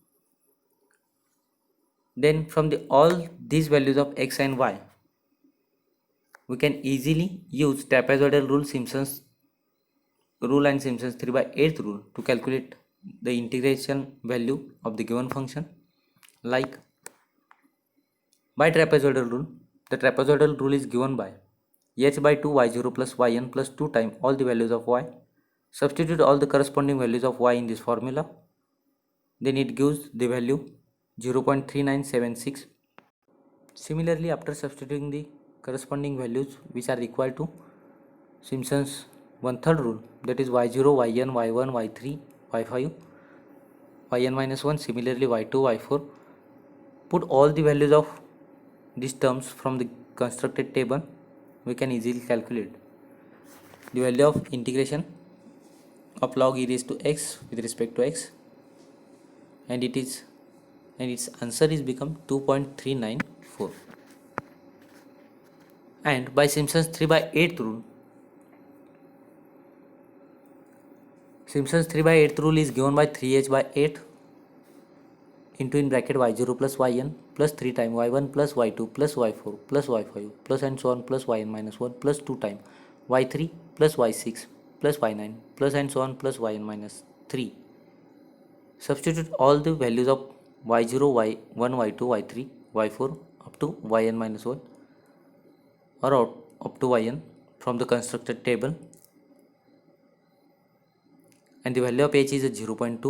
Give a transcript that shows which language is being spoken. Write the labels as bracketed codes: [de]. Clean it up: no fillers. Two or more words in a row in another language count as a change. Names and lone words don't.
[en] Then from all these values of x and y, we can easily use trapezoidal rule, Simpson's rule and Simpson's 3 by 8th rule to calculate the integration value of the given function. Like by trapezoidal rule, the trapezoidal rule is given by h by 2 y0 plus yn plus 2 times all the values of y. Substitute all the corresponding values of y in this formula, then it gives the value 0.3976. Similarly, after substituting the corresponding values which are required to Simpson's one-third rule, that is y0, yn, y1, y3, y5, yn minus 1, similarly y2, y4, put all the values of these terms from the constructed table, we can easily calculate the value of integration of log e raised to x with respect to x, and its answer is become 2.394. And by Simpson's 3 by 8th rule, Simpson's 3 by 8th rule is given by 3h by 8 into in bracket y0 plus yn plus 3 time y1 plus y2 plus y4 plus y5 plus and so on plus yn minus 1 plus 2 time y3 plus y6 plus y9 plus and so on plus yn minus 3. Substitute all the values of y0, y1, y2, y3, y4 up to yn minus 1 or up to yn from the constructed table, and the value of h is 0.2.